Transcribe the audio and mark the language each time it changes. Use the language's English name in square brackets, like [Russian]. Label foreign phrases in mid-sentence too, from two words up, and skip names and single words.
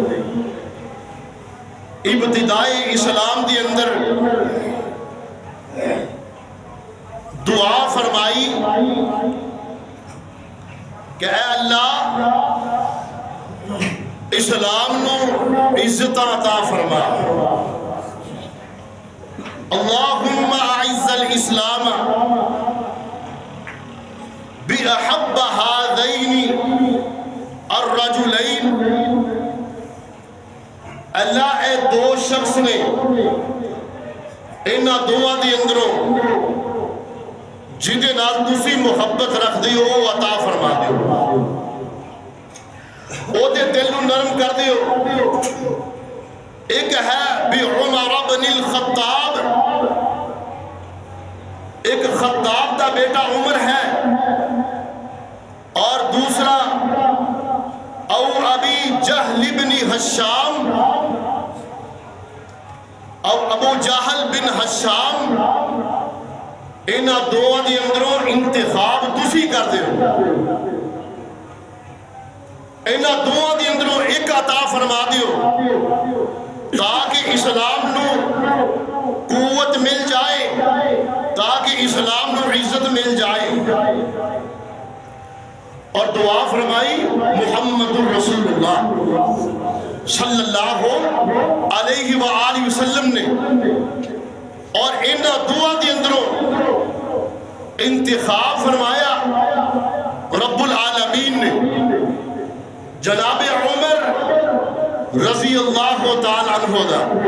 [Urdu] ابتدائی اسلام کے اندر دعا فرمائی کہ اے اللہ اسلام نو عزت عطا فرما، [Arabic] اللہم اعز الاسلام بأحب هذین الرجلین۔ [Punjabi] اللہ اے دو شخص نے انہاں دعا دی اندروں جدے نال تسی محبت رکھ دیو وہ عطا فرما دیو، او دے دل نو نرم کر دیو۔ ایک ہے بعمر بن الخطاب، ایک خطاب دا بیٹا عمر ہے، اور دوسرا او ابی جہل بن حشام، او ابو جہل بن حشام، انہاں دو دی اندروں انتخاب تسی کر دیو۔ انہاں دوواں دے اندروں ایک عطا فرما دیو تاکہ اسلام نو قوت مل جائے، تاکہ اسلام نو عزت مل جائے۔ اور دعا فرمائی محمد الرسول اللہ صلی اللہ علیہ وآلہ وسلم نے، اور انہاں دعا دی اندروں انتخاب فرمایا رب العالمین نے جناب عمر رضی اللہ تعالیٰ عنہ دا۔